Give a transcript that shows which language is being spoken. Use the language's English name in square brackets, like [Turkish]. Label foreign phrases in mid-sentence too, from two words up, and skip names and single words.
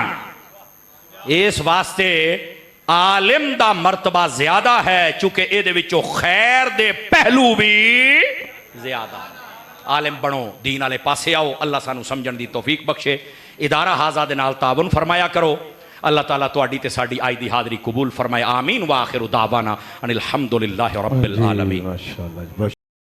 [Punjabi] ਇਸ ਵਾਸਤੇ ਆਲਿਮ ਦਾ ਮਰਤਬਾ ਜ਼ਿਆਦਾ ਹੈ, ਚੂੰਕਿ ਇਹਦੇ ਵਿਚੋਂ ਖ਼ੈਰ ਦੇ ਪਹਿਲੂ ਭੀ ਜ਼ਿਆਦਾ। ਆਲਿਮ ਬਣੋ, ਦੀਨ ਵਾਲੇ ਪਾਸੇ ਆਓ, ਅੱਲਾਹ ਸਾਨੂੰ ਸਮਝਣ ਦੀ ਤੌਫ਼ੀਕ ਬਖ਼ਸ਼ੇ। ਇਦਾਰਾ ਹਾਜ਼ਾ ਦੇ ਨਾਲ ਤਾਵਨ ਫ਼ਰਮਾਇਆ ਕਰੋ। ਅੱਲਾਹ ਤਾਲਾ ਤੁਹਾਡੀ ਤੇ ਸਾਡੀ ਅੱਜ ਦੀ ਹਾਜ਼ਰੀ ਕਬੂਲ ਫ਼ਰਮਾਏ। [Arabic] آمين وآخر دعوانا أن الحمد لله رب العالمين.